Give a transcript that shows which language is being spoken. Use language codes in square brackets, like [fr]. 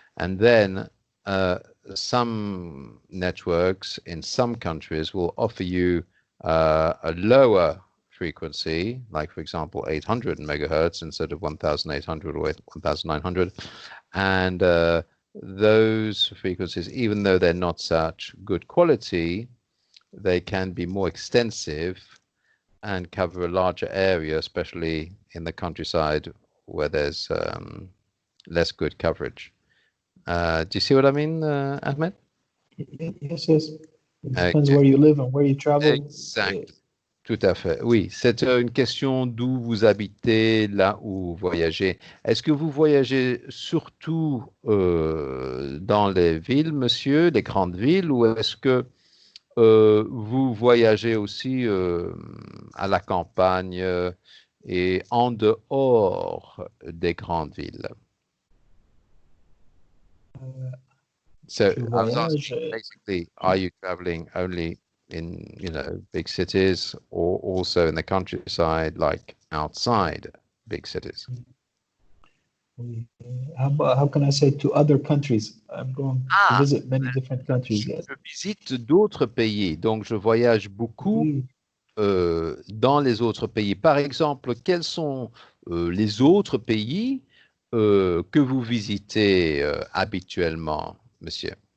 [en] And then some networks in some countries will offer you a lower frequency, like for example 800 megahertz instead of 1800 or 1900, and those frequencies, even though they're not such good quality, they can be more extensive and cover a larger area, especially in the countryside where there's less good coverage. Do you see what I mean, Ahmed? Yes, yes. It depends where you live and where you travel. [fr] Exact. Tout à fait. Oui, c'est une question d'où vous habitez, là où vous voyagez. Est-ce que vous voyagez surtout dans les villes, monsieur, les grandes villes, ou est-ce que vous voyagez aussi à la campagne et en dehors des grandes villes? [en] So I was asking, basically, are you traveling only in, big cities, or also in the countryside, like outside big cities? How can I say to other countries? I'm going to visit many different countries. Yes. [fr] Je visite d'autres pays, donc je voyage beaucoup dans les autres pays. Par exemple, quels sont les autres pays que vous visitez habituellement, monsieur?